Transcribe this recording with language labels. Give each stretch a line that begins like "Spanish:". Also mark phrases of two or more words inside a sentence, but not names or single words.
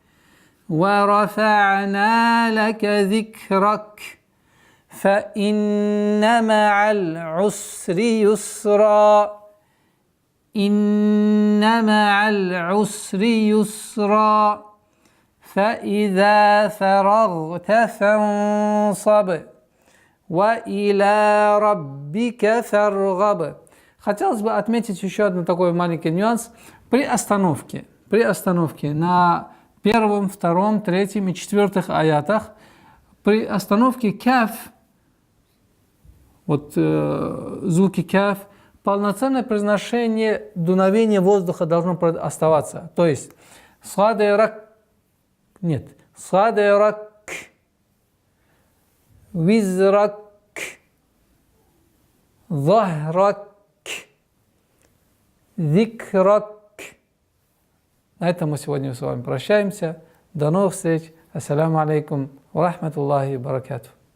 Arabic: ورفعنا لك ذكرك فإن مع العسر يسرا إن مع العسر يسرا فإذا فرغت فانصب وإلى ربك فارغب.
Russian: Хотелось бы отметить еще один такой маленький нюанс. При остановке на первом, втором, третьем и четвертых аятах, при остановке каф, вот звуки каф, полноценное произношение дуновения воздуха должно оставаться. То есть
Arabic: садырак, нет, صدرك وزرك ظهرك ذكرك.
Russian: На этом мы сегодня с вами прощаемся. До новых встреч.
Arabic: السلام عليكم ورحمة الله وبركاته.